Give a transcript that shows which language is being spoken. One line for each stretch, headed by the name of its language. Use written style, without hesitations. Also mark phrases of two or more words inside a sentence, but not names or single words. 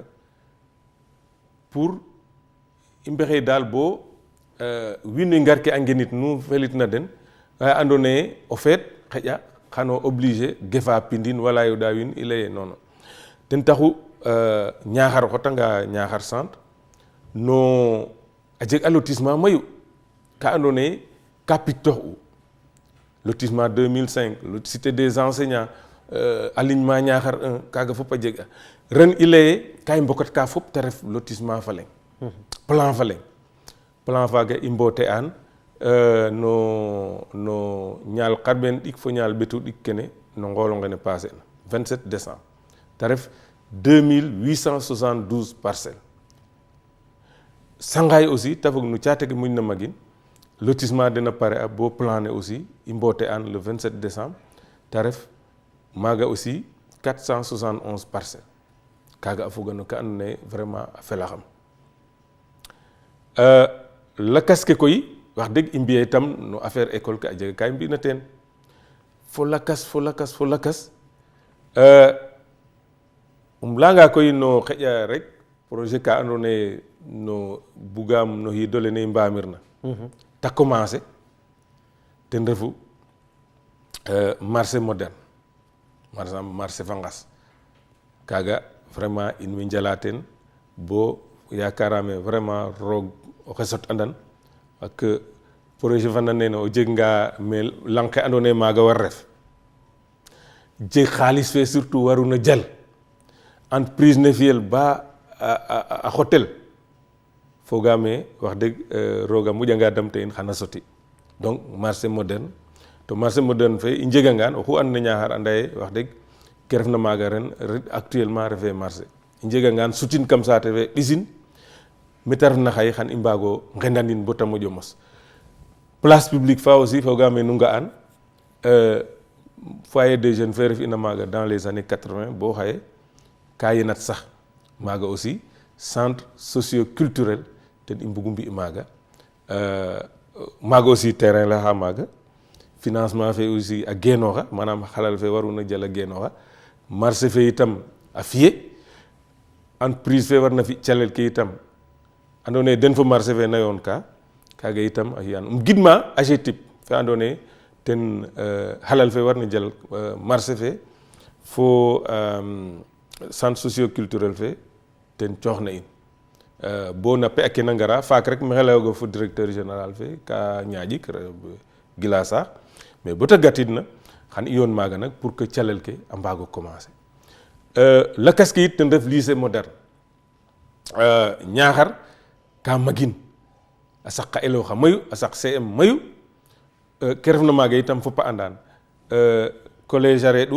Serer: pour i mbexey daal bo wiin we ngar ke a ngenit nu felitna den waye andoona yee o feet xaƴa xano obligé gefa pindin wala yo daawin i leye non ten taxu Niakhar o xotanga Niakhar centre no a jeg a lotissement mayu ka andoona yee ka pictoox'u lotissement 2005
French: cité des enseignants alignement
Serer: Niakhar 1 kaaga fop a jeg'a ren i leye ka i mbokat ka fop te ref lotissement fa leŋ plan fa leŋ plan faaga i mboote an no ñaal xarɓeen ɗik fo ñaal ɓetu ɗik kene no ngoolo ngene passé na 27 décembre te ref 2872 parcelles Sangaye aussi te fog no caate ke moƴna magin lotissement dena pare a bo plané aussi i mboote an le 27 décembre te ref maaga aussi 471 parcelles kaaga a foga no ka andoona yee vraiment a felaxam lakas ke koy wax dëgg i mbi'e itam no affaire école ke a jega ka i mbi'na teen fo lakas layanga koy no xeƴa rek projet ka andoona yee no bugaam no xiid ole ne i mbaamirna ta commencer ten refu
French: marché moderne
Serer: marché fa ngas kaaga vraiment in way njala teen bo yakarame vraiment roog oxe sot andan ak projet fa nand nene o jeg nga mais lang ke andoona yee maaga war ref jeg xaalis fe surtout waruna jal entreprise ne fiyel ba a xotel fogaame wax dëgg rooga moƴanga damte in xana soti
French: donc marché moderne
Serer: to
French: marché moderne
Serer: fe i njegangaan oxu andna Niakhar anda ye wax dëgg ke refna maaga ren actuellement refe marché i njegangaan sutin kam saate fe ɓisin mete refna xaye xan i mbaago ngendanin bo ta moƴo mos
French: place publique
Serer: fa aussi fogaame nu nga'an
French: foyer des jeunes
Serer: fe ref ina maaga
French: dans les années 80
Serer: bo xaye ka yenat sax maaga aussi
French: centre socio-culturel
Serer: ten i mbugu mbi maaga maaga aussi terrain la xa maaga financement fe aussi a genooxa manam xalal fe waruna jal a genooxa marché fe itam a fiye entreprise fe warna fi calel ke itam andoona yee den fo marché fe na yoon ka kaaga itam a fi'an gidma AGETIP fe andoona yee ten xalal fe warna jal marché fe fo
French: centre socio-culturel
Serer: fe ten cooxna in bo na pe ake na ngara faak rek maxey layooga fo
French: directeur général
Serer: fe ka ñaaƴik Gila Sarr mais boo ta gatidna xan i yoon maaga nag
French: pour que
Serer: calel ke a mbaago commencer lakas ke it ten ref
French: lycée moderne
Serer: Niakhar ka magin a saq xa élève xa mayu a saq CM mayu ke refna maaga itam fop a andaan collège a reeɗu